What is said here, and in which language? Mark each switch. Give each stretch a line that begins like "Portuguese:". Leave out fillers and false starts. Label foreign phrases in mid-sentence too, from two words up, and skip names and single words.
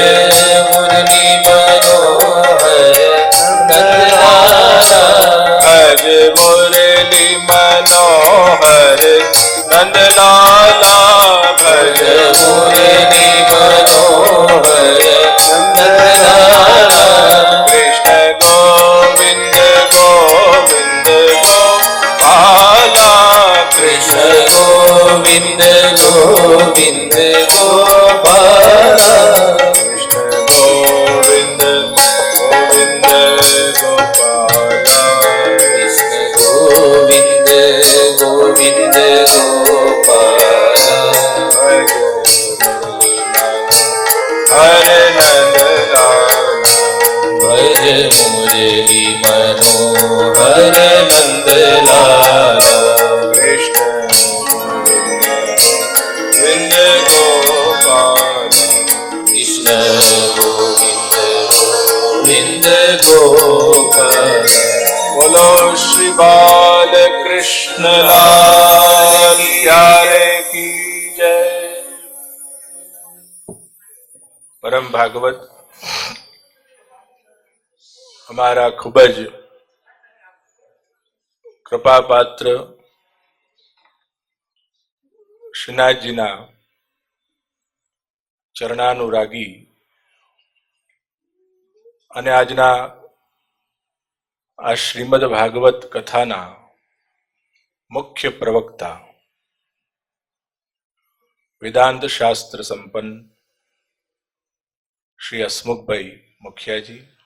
Hindi: मुरली मनोहर नंद लाला भज मुरली मनोहर नंद लाला भज मुरली मनोहर नंद लाला कृष्ण गोविंद गोविंद गोपाला कृष्ण गोविंद गोविंद गोपाला कृष्ण गोविंद गोविंद गोपाला कृष्ण गोविंद गोविंद गोपाला भज मुरली हरे नंद लाला भज मुरली मनोहर नंद लाला कृष्ण गोविंद गोपाला कृष्ण गोविंद गोविंद गोपाला बोलो श्री बाल कृष्ण लाल प्यारे की जय।
Gujarati: પરમ ભાગવત હમારા ખૂબ જ કૃપાપાત્ર શ્રીનાથજીના ચરણાનુરાગી અને આજના આ શ્રીમદ ભાગવત કથાના મુખ્ય પ્રવક્તા વેદાંત શાસ્ત્ર સંપન્ન શ્રી હસમુખભાઈ મુખિયાજી,